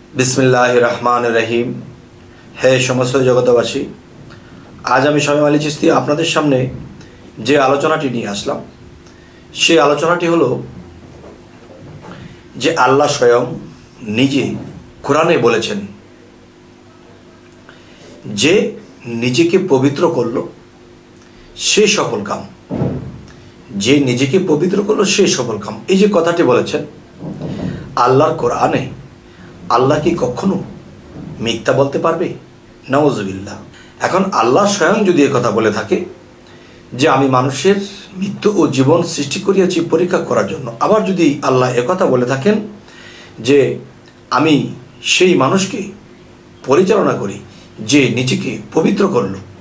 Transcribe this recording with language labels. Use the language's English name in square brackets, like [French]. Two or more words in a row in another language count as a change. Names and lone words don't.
[Arabic] بسم الله الرحمن الرحيم. [Bangla] হে সমস্ত জগতবাসী, আজ আমি শামীম আলী চিশতী আপনাদের সামনে যে আলোচনাটি নিয়ে আসলাম সেই আলোচনাটি হলো যে আল্লাহ স্বয়ং নিজে কুরআনে বলেছেন যে নিজেকে পবিত্র করলো সে সফল কাম, যে নিজেকে পবিত্র করলো সে সফল কাম। এই যে কথাটি বলেছেন আল্লাহর কোরআনে, আল্লাহ কি কখনো মিথ্যা বলতে পারবে? নাউজুবিল্লাহ। এখন আল্লাহ স্বয়ং যদি এই কথা বলে থাকে যে আমি মানুষের মৃত্যু ও জীবন সৃষ্টি করিয়াছি পরীক্ষা করার জন্য, আবার যদি আল্লাহ একথা বলে থাকেন যে আমি সেই মানুষকে পরিচালনা করি যে নিজেকে পবিত্র করল,